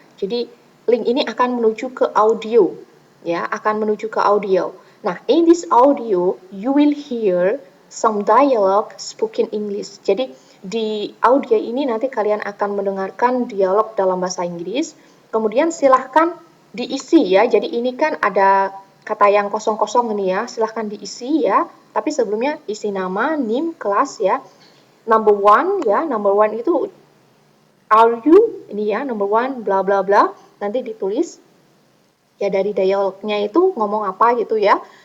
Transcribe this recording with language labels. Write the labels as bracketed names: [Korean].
[Indonesian] Jadi link ini akan menuju ke audio ya, akan menuju ke audio. [English] Nah, in this audio you will hear some dialogue spoken English. [Indonesian] Jadi di audio ini nanti kalian akan mendengarkan dialog dalam bahasa Inggris. Kemudian silahkan diisi ya. Jadi ini kan ada kata yang kosong-kosong ini ya, silahkan diisi ya. Tapi sebelumnya isi nama, NIM, kelas ya. [English] Number one [Indonesian] ya, number one itu [English] are you, [Indonesian] ini ya, [English] number one bla bla bla, [Indonesian] nanti ditulis ya dari dialognya itu ngomong apa gitu ya.